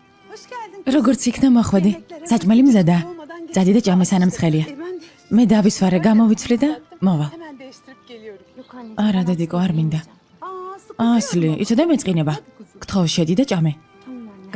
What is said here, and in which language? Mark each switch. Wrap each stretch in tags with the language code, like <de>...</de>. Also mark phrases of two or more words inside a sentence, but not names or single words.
<ka>როგორც იქნა მოხვედი? საჭმელი მზადა. ძადი და ჭამე სანამ ცხელია. მე დავისვარე, გამოვიცვლი და მოვალ.</ka> <tr>Yok anne.</tr> <ka>არა, დედიკო, არ მინდა. ასლი, იცოდე მეწყინება. გთხოვ შედი და ჭამე.</ka> <tr>Tamam anne.</tr>